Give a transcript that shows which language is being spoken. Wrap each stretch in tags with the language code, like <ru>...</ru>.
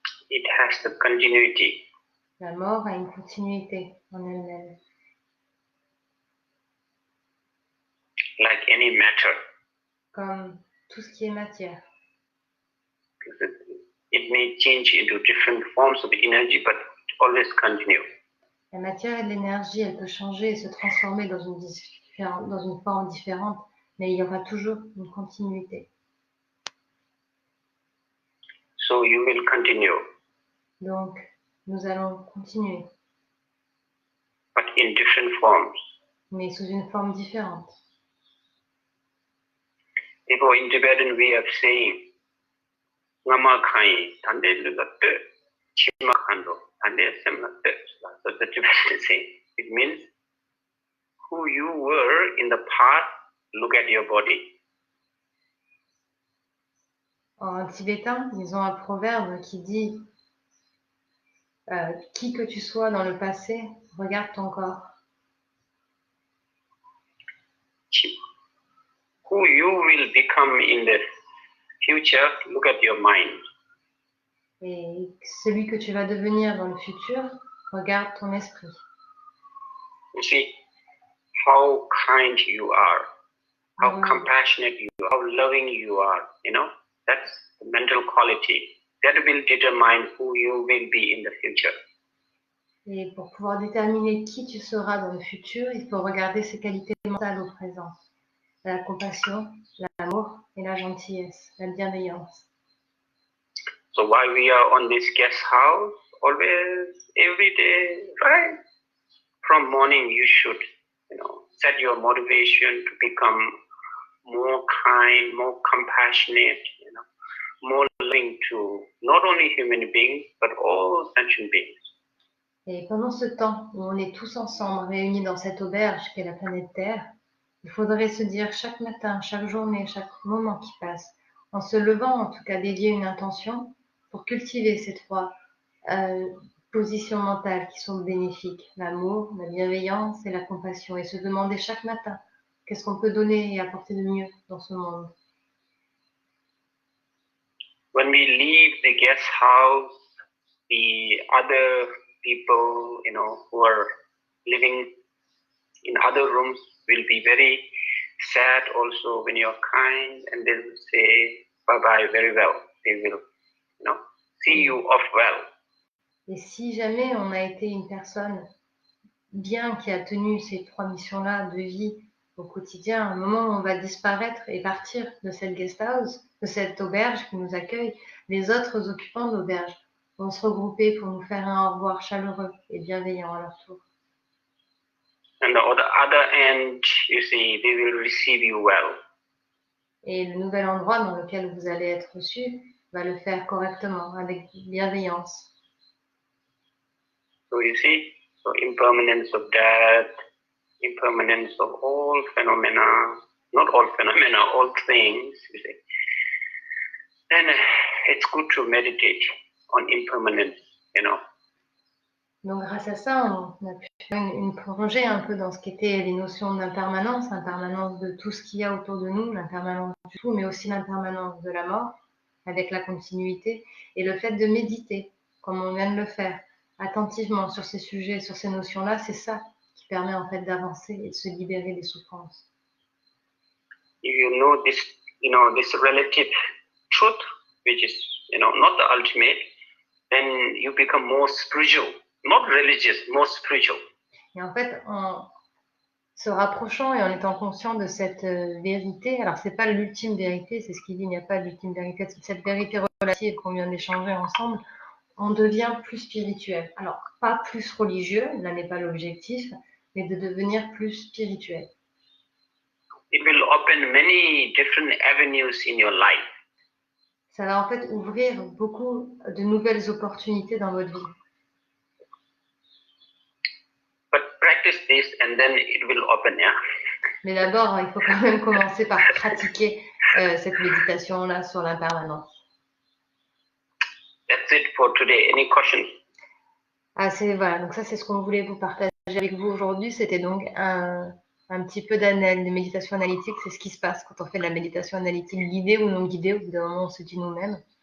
<en>It has the continuity.</en> <fr>La mort a une continuité en elle-même.</fr> <en>Like any matter.</en> <fr>Comme tout ce qui est matière.</fr> <en>It may change into different forms of energy, but it always continues.</en> <fr>La matière et l'énergie, elle peut changer et se transformer dans une forme différente, mais il y aura toujours une continuité.</fr> <en>So you will continue.</en> <fr>Donc, nous allons continuer,</fr> <en>But in different forms.</en> <fr>mais sous une forme différente.</fr> <en>Therefore, in Tibetan way of saying,</en> <bo>ngama khai, tande lugatte, chima khando, tande semlatte.</bo> <en>So the Tibetan saying, it means who you were in the past, look at your body.</en> <fr>En tibétain, ils ont un proverbe qui dit qui que tu sois dans le passé, regarde ton corps.</fr> <en>Who you will become in the future, look at your mind.</en> <fr>Et celui que tu vas devenir dans le futur, regarde ton esprit.</fr> <en>You see how kind you are, how</en> <fr>Oui.</fr> <en>compassionate you are, how loving you are, that's the mental quality. That will determine who you will be in the future.</en> <fr>Et pour pouvoir déterminer qui tu seras dans le futur, il faut regarder ses qualités mentales au présent. La compassion, l'amour et la gentillesse, la bienveillance.</fr> <en>So while we are on this guest house, always, every day, right? From morning you should, set your motivation to become more kind, more compassionate, more loving to not only human beings, but all sentient beings.</en> <fr>Et pendant ce temps où on est tous ensemble réunis dans cette auberge qu'est la planète Terre, il faudrait se dire chaque matin, chaque journée, chaque moment qui passe, en se levant en tout cas dédier une intention pour cultiver ces trois positions mentales qui sont bénéfiques, l'amour, la bienveillance et la compassion, et se demander chaque matin qu'est-ce qu'on peut donner et apporter de mieux dans ce monde.</fr> <en>When we leave the guest house, the other people, who are living in other rooms will be very sad also when you're kind, and they will say bye-bye very well. They will, see you off well.</en> <fr>Et si jamais on a été une personne bien qui a tenu ces trois missions-là de vie au quotidien, à un moment où on va disparaître et partir de cette guest house, de cette auberge qui nous accueille, les autres occupants de l'auberge vont se regrouper pour nous faire un au revoir chaleureux et bienveillant à leur tour.</fr> <en>And on the other end, you see, they will receive you well.</en> <fr>Et le nouvel endroit dans lequel vous allez être reçu va le faire correctement, avec bienveillance.</fr> <en>So you see, impermanence of death, impermanence of all phenomena, not all phenomena, all things, you see. Then it's good to meditate on impermanence,</en> <fr>Donc grâce à ça, on a pu faire une plongée un peu dans ce qu'étaient les notions d'impermanence, l'impermanence de tout ce qu'il y a autour de nous, l'impermanence du tout, mais aussi l'impermanence de la mort, avec la continuité, et le fait de méditer, comme on vient de le faire, attentivement sur ces sujets, sur ces notions-là, c'est ça qui permet en fait d'avancer et de se libérer des souffrances.</fr> <en>If you know this relative truth, which is, not the ultimate, then you become more spiritual, not religious, more spiritual.</en> <fr>Et en fait, en se rapprochant et en étant conscient de cette vérité, alors c'est pas l'ultime vérité, c'est ce qu'il dit, il n'y a pas d'ultime vérité, cette vérité relative qu'on vient d'échanger ensemble, on devient plus spirituel. Alors, pas plus religieux, là n'est pas l'objectif, mais de devenir plus spirituel.</fr> <en>It will open many different avenues in your life.</en> <fr>Ça va en fait ouvrir beaucoup de nouvelles opportunités dans votre vie.</fr> <en>But practice this and then it will open, yeah?</en> <fr>Mais d'abord, il faut quand même commencer par pratiquer cette méditation-là sur l'impermanence.</fr> <en>That's it for today. Any questions?</en> <fr>Voilà, donc ça c'est ce qu'on voulait vous partager avec vous aujourd'hui. C'était donc un un petit peu de méditation analytique, c'est ce qui se passe quand on fait de la méditation analytique guidée ou non guidée, au bout d'un moment on se dit nous-mêmes.</fr>